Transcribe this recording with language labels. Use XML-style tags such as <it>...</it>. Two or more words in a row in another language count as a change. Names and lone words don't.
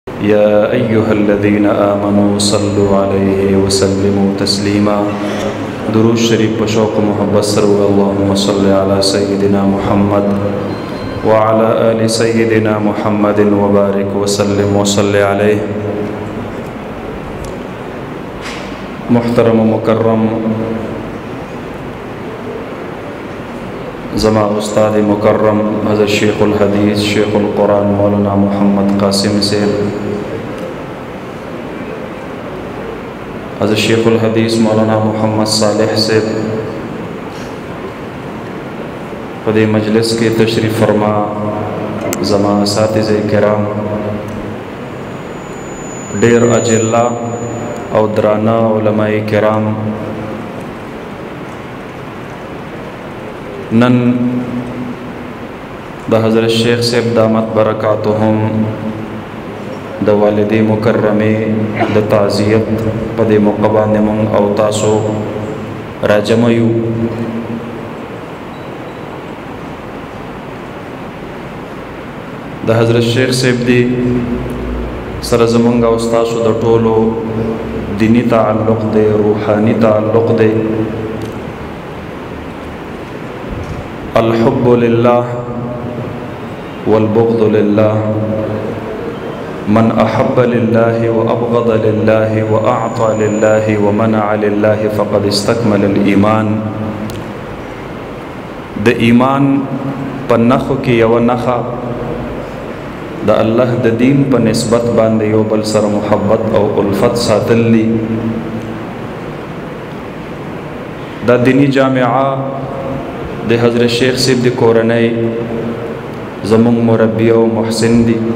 <ar>يا أيها الذين آمنوا صلوا عليه وسلموا تسليما.</ar> <ps>درود شریف په شوق و محبت سره</ps> <ar>اللهم صل على سيدنا محمد وعلى آل سيدنا محمد وبارك وسلم وصل عليه.</ar> <ps>محترم و مکرم زما استاد مکرم حضرت شیخ الحدیث شیخ القرآن مولانا محمد قاسم سے، حضرت شیخ الحدیث مولانا محمد صالح سے پدے مجلس کے تشریف فرما، زما اساتذہ کرام، ډیر اجلا او درانا علماء کرام، نن د حضرت شیخ صاحب</ps> <ar>دامت برکاتهم</ar> <ps>د والدی مکرمه د تعزیت په دې موقع باندې مونږ او تاسو راجمع یو. د حضرت شیخ صاحب دی سره زمونږ او تاسو د ټولو دینی تعلق دی، روحانی تعلق دی.</ps> <ar>الحب لله والبغض لله، من أحب لله وأبغض لله وأعطى لله ومنع لله فقد استكمل الإيمان.</ar> <ps>د ایمان په نخو کې یو نخه د الله د دین په نسبت باندې یو بل سره محبت او الفت ساتل دي. د دینی جامعه د حضرت شیخ صاحب د کورنۍ زمونږ مربی او محسن دي.</ps>